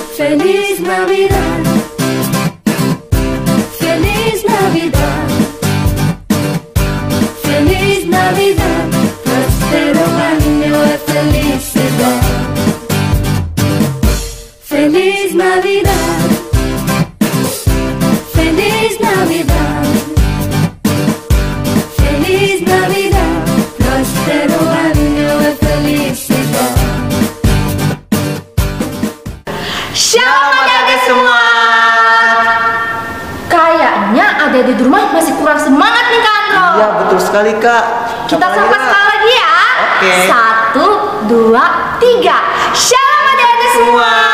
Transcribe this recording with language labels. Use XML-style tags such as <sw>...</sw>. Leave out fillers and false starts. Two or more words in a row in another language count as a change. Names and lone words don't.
<es>Feliz Navidad, Feliz Navidad, Feliz Navidad, próspero año de felicidad. Feliz Navidad, Feliz Navidad, Feliz Navidad, próspero año de felicidad.</es> <id>Shalom adik-adik semua. Kayaknya adik-adik di rumah masih kurang semangat nih Kak Andro. Iya betul sekali Kak. Kita sapa sekali lagi ya. Oke. 1, 2, 3. Shalom adik-adik semua.</id>